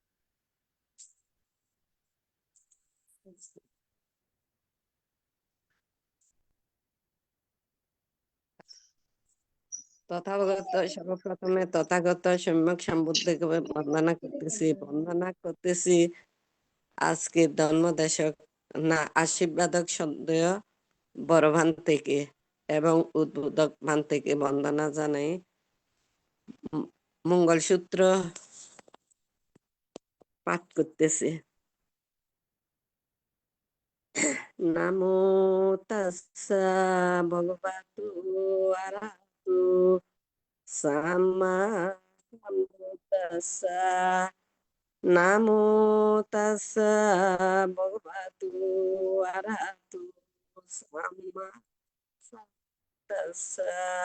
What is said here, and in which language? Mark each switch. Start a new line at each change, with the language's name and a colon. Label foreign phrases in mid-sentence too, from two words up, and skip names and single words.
Bangla: তথাগত সর্বপ্রথমে তথাগত সম্যক সম্বুদ্ধকে বন্দনা করতেছি আজকের ধর্মদেশক না আশীর্বাদক সদয় বড় ভান থেকে এবং উদ্বোধক ভান থেকে বন্দনা জানাই। মঙ্গলসূত্র পাঠ করতেছি।
Pali: নামো তাস্সা ভগবতু আরহাতু সাম্মা সাম্বুদ্দাস্সা। নামো তাস্সা ভগবতু আরহাতু সাম্মা সাম্বুদ্দাস্সা।